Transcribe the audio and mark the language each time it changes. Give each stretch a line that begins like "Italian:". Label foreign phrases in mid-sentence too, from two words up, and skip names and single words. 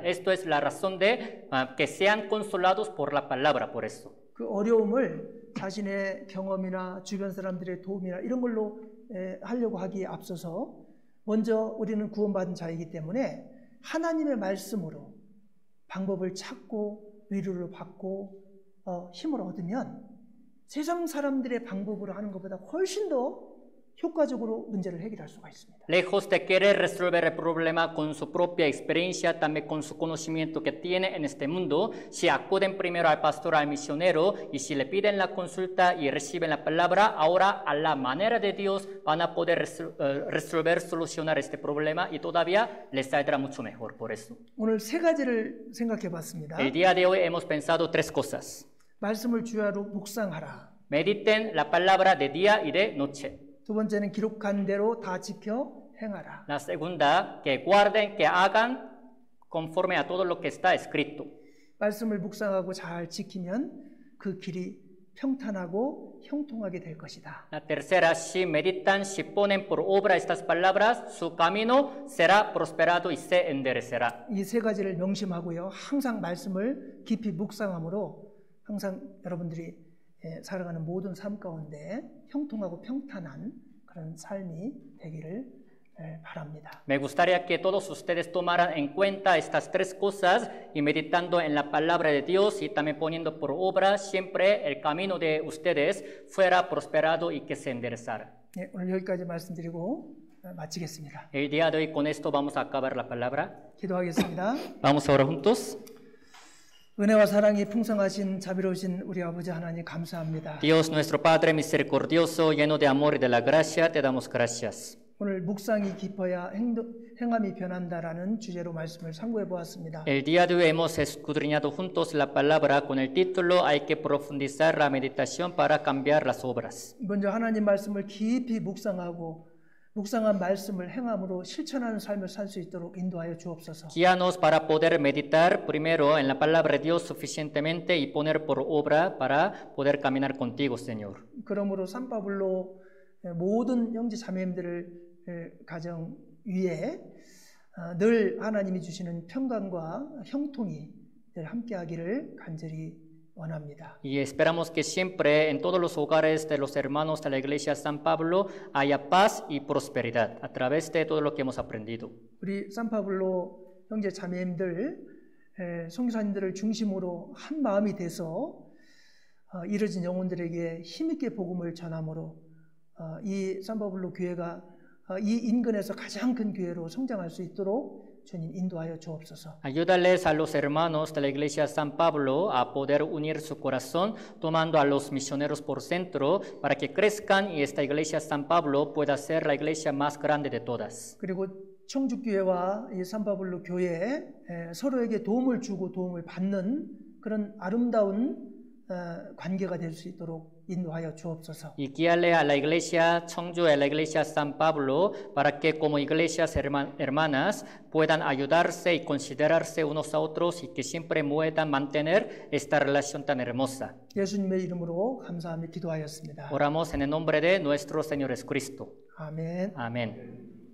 Spanish: Esto es la razón de que sean consolados por la palabra, por eso.
Korean: 그 어려움을 자신의 경험이나 주변 사람들의 도움이나 이런 걸로 하려고 하기에 앞서서 먼저 우리는 구원받은 자이기 때문에 하나님의 말씀으로 방법을 찾고 위로를 받고 힘을 얻으면 세상 사람들의 방법으로 하는 것보다 훨씬 더 효과적으로 문제를 해결할 수가 있습니다.
Spanish: Lejos de querer resolver el problema con su propia experiencia, también con su conocimiento que tiene en este mundo, si acuden primero al pastor, al misionero, y si le piden la consulta y reciben la palabra, ahora a la manera de Dios van a poder resolver, solucionar este problema y todavía les saldrá mucho mejor por eso.
Korean: 오늘 세 가지를 생각해 봤습니다.
Spanish: El día de hoy hemos pensado tres cosas.
Korean: 말씀을 주야로 묵상하라.
Spanish: Mediten la palabra de día y de noche.
Korean: 두 번째는 기록한 대로 다 지켜 행하라.
Spanish: La segunda, que guarden, que hagan conforme a todo lo que está escrito.
Korean: 말씀을 묵상하고 잘 지키면 그 길이 평탄하고 형통하게 될 것이다.
Spanish: La tercera, si meditan, si ponen por obra estas palabras, su camino será prosperado y se enderecerá.
Korean: 이 세 가지를 명심하고요. 항상 말씀을 깊이 묵상함으로 항상 여러분들이 살아가는 모든 삶 가운데 형통하고 평탄한 그런 삶이 되기를 바랍니다.
Spanish: Me gustaría que todos ustedes tomaran en cuenta estas tres cosas y meditando en la palabra de Dios y también poniendo por obra siempre el camino de ustedes fuera prosperado y que se enderezara.
Korean: 네, 오늘 여기까지 말씀드리고 마치겠습니다.
Spanish: El día de hoy con esto vamos a acabar la palabra.
Korean: 기도하겠습니다.
Spanish: Vamos a orar juntos.
Korean: 은혜와 사랑이 풍성하신 자비로우신 우리 아버지 하나님 감사합니다.
Spanish: Dios nuestro Padre misericordioso, lleno de amor y de la gracia, te damos gracias.
Korean: 오늘 묵상이 깊어야 행함이 변한다라는 주제로 말씀을 상고해 보았습니다.
Spanish: El día de hoy hemos escudriñado juntos la palabra con el título Hay que profundizar la meditación para cambiar las obras.
Korean: 먼저 하나님 말씀을 깊이 묵상한 말씀을 행함으로 실천하는 삶을 살 수 있도록 인도하여 주옵소서.
Spanish: Guíanos para poder meditar primero en la palabra de Dios suficientemente y poner por obra para poder caminar contigo, Señor.
Korean: 그러므로 산파블로 모든 형제 자매님들을 가정 위에 늘 하나님이 주시는 평강과 형통이 늘 함께하기를 간절히 원합니다.
Spanish: Y esperamos que siempre en todos los hogares de los hermanos de la Iglesia San Pablo haya paz y prosperidad a través de todo lo que hemos aprendido.
Korean: 우리 산파블로 형제 자매님들, 선교사님들을 중심으로 한 마음이 돼서 이뤄진 영혼들에게 힘있게 복음을 전함으로 이 산파블로 교회가 이 인근에서 가장 큰 교회로 성장할 수 있도록 주님 인도하여 주옵소서.
Spanish: Ayúdales a los hermanos de la Iglesia San Pablo a poder unir su corazón, tomando a los misioneros por centro, para que crezcan y esta Iglesia San Pablo pueda ser la iglesia más grande de todas.
Korean: 그리고 청주교회와 이 산파블로 교회에 서로에게 도움을 주고 도움을 받는 그런 아름다운 관계가 될 수 있도록 인도하여 주옵소서.
Spanish: Y guíale a la iglesia Cheongju, a la iglesia San Pablo, para que como iglesias hermanas puedan ayudarse y considerarse unos a otros y que siempre puedan mantener esta relación tan hermosa.
Korean: 예수님의 이름으로 감사하며 기도하였습니다.
Spanish: Oramos en el nombre de nuestro Señor Jesucristo.
Korean: 아멘.
Spanish: Amén.